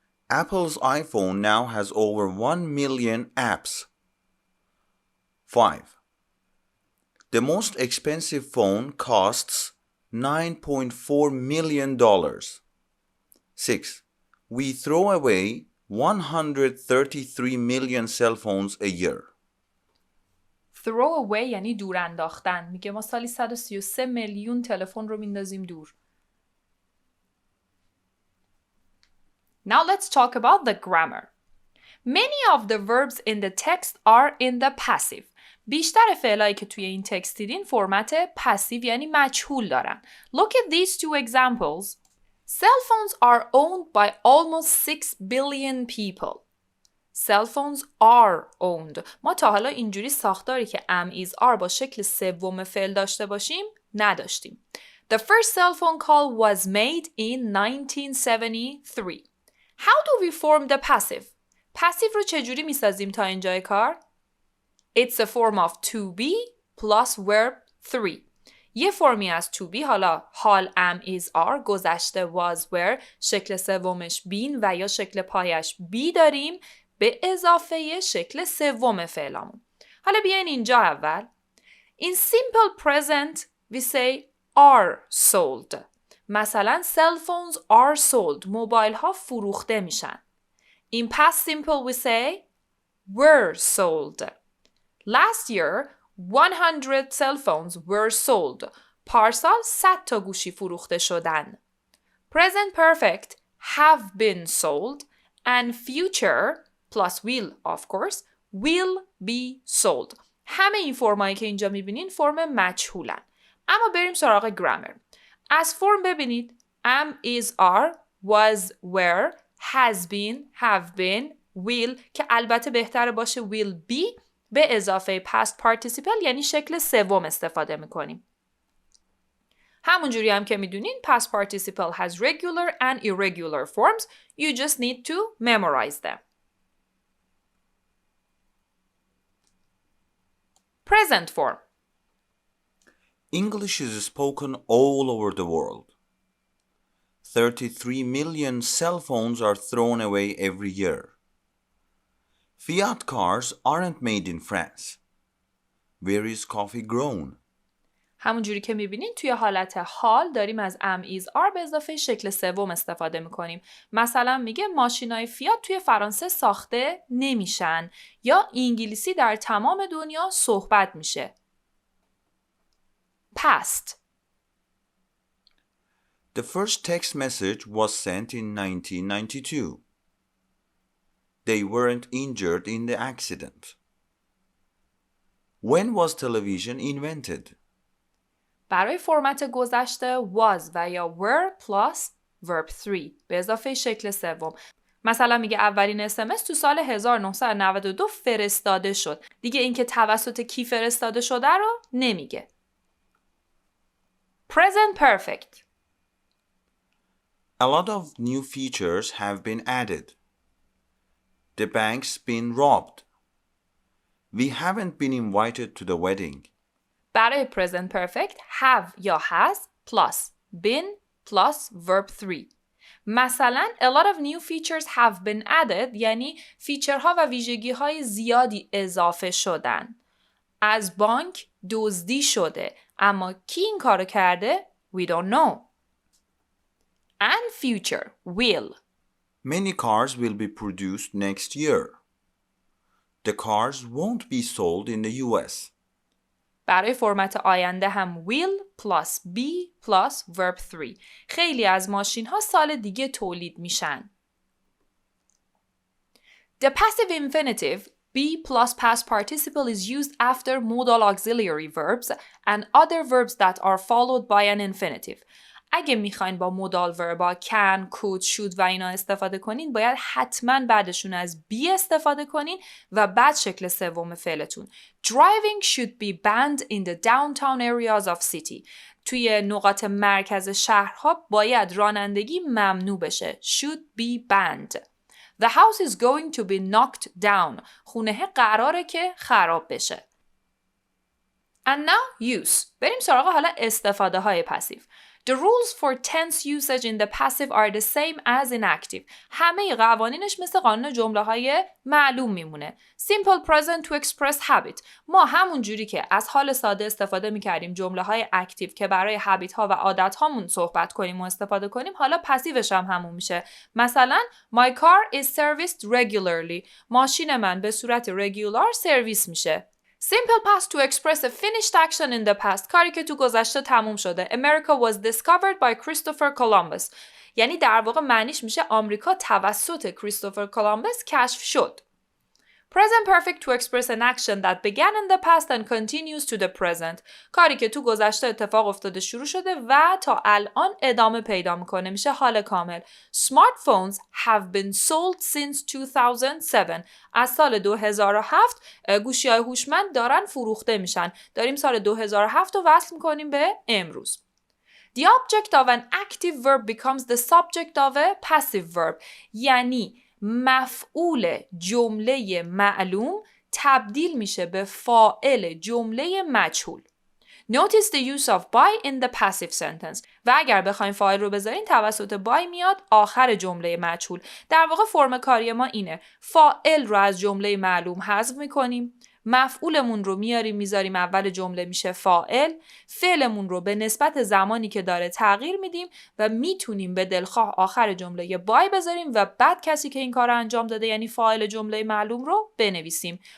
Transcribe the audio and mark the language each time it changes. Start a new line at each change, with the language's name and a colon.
English: Apple's iPhone now has over 1 million apps. 5. The most expensive phone costs $9.4 million. 6. We throw away 133 million cell phones a year. throw away
Persian: یعنی دور انداختن. میگه ما سالی 133 میلیون تلفن رو میندازیم دور.
English: Now let's talk about the grammar. Many of the verbs in the text are in the passive.
Persian: بیشتر فعلایی که توی این تکست دیدین فرمت پسیو یعنی مجهول دارن.
English: Look at these two examples. Cell phones are owned by almost 6 billion people. Cell phones are owned.
Persian: ما تا حالا اینجوری ساختاری که am is are با شکل سوم فعل داشته باشیم نداشتیم.
English: The first cell phone call was made in 1973. How do we form the passive? passive
Persian: رو چجوری میسازیم تا اینجای کار؟
English: It's a form of to be plus verb 3.
Persian: یه فرمی از to be حالا حال am is are گذشته was were شکل سومش been و یا شکل پایش be داریم به اضافه شکل سوم فعلامون. حالا بیاین اینجا اول.
English: In simple present we say are sold.
Persian: مثلا
English: cell phones are sold.
Persian: موبایل ها فروخته میشن.
English: In past simple we say were sold. Last year 100 cell phones were sold.
Persian: پارسال 100 تا گوشی فروخته شدن.
English: Present perfect have been sold and future plus will of course will be sold.
Persian: همه این فرمایی که اینجا میبینین فرم مجهولن. اما بریم سراغ گرامر. از فرم ببینید am is are was were has been have been will که البته بهتره باشه will be به اضافه past participle یعنی شکل سوم استفاده میکنیم. همونجوری هم که میدونین
English: past participle has regular and irregular forms. You just need to memorize them. Present form. English is spoken all over the world. 33 million cell phones are thrown away every year. Fiat cars aren't made in France. Where is coffee grown?
Persian: همونجوری که میبینین توی حالت حال داریم از am is are به اضافه شکل سوم استفاده میکنیم. مثلا میگه ماشینای فیات توی فرانسه ساخته نمیشن یا انگلیسی در تمام دنیا صحبت میشه.
English: Past. The first text message was sent in 1992. They weren't injured in the accident. When was television invented?
Persian: برای فرمت گذشته was و یا were
English: plus verb 3
Persian: به اضافه شکل سوم. مثلا میگه اولین SMS تو سال 1992 فرستاده شد. دیگه اینکه توسط کی فرستاده شده رو نمیگه.
English: Present perfect. A lot of new features have been added. The bank's been robbed. We haven't been invited to the wedding. برای present perfect have یا has plus been plus verb 3.
Persian: مثلا
English: a lot of new features have been added
Persian: یعنی فیچرها و ویژگی‌های زیادی اضافه شدن. از بانک دزدی شده اما کی این کارو کرده؟
English: We don't know. And future will. Many cars will be produced next year. The cars won't be sold in the US.
Persian: برای فرمت آینده هم
English: will plus be plus verb 3.
Persian: خیلی از ماشین ها سال دیگه تولید میشن.
English: The passive infinitive be plus past participle is used after modal auxiliary verbs and other verbs that are followed by an infinitive.
Persian: اگه میخواین با مودال وربا can, could, should و اینا استفاده کنین باید حتما بعدشون از be استفاده کنین و بعد شکل سوم فعلتون.
English: Driving should be banned in the downtown areas of city.
Persian: توی نقاط مرکز شهرها باید رانندگی ممنوع بشه.
English: Should be banned. The house is going to be knocked down.
Persian: خونه قراره که خراب بشه.
English: And now use.
Persian: بریم سراغ حالا استفاده های پسیو.
English: The rules for tense usage in the passive are the same as in active.
Persian: همه قوانینش مثل قانون جمله های معلوم میمونه.
English: Simple present to express habit.
Persian: ما همون جوری که از حال ساده استفاده میکردیم جمله های اکتیو که برای habit ها و عادت هامون صحبت کنیم و استفاده کنیم، حالا پسیوش هم همون میشه. مثلا
English: My car is serviced regularly.
Persian: ماشین من به صورت regular سرویس میشه.
English: Simple past to express a finished action in the past.
Persian: کاری که تو گذشته تموم شده.
English: America was discovered by Christopher Columbus.
Persian: یعنی در واقع معنیش میشه آمریکا توسط کریستوفر کولومبوس کشف شد.
English: Present perfect to express an action that began in the past and continues to the present.
Persian: کاری که تو گذشته اتفاق افتاده شروع شده و تا الان ادامه پیدا میکنه، میشه حال کامل.
English: Smartphones have been sold since 2007.
Persian: از سال 2007 گوشی‌های هوشمند دارن فروخته میشن. داریم سال 2007 رو وصل میکنیم به امروز.
English: The object of an active verb becomes the subject of a passive verb.
Persian: یعنی مفعول جمله معلوم تبدیل میشه به فاعل جمله مجهول.
English: Notice the use of by in the passive sentence.
Persian: و اگر بخوایم فاعل رو بذارین توسط by میاد آخر جمله مجهول. در واقع فرم کاری ما اینه. فاعل رو از جمله معلوم حذف میکنیم. مفعولمون رو میاریم میذاریم اول جمله میشه فاعل. فعلمون رو به نسبت زمانی که داره تغییر میدیم و میتونیم به دلخواه آخر جمله بای بذاریم و بعد کسی که این کار رو انجام داده یعنی فاعل جمله معلوم رو بنویسیم.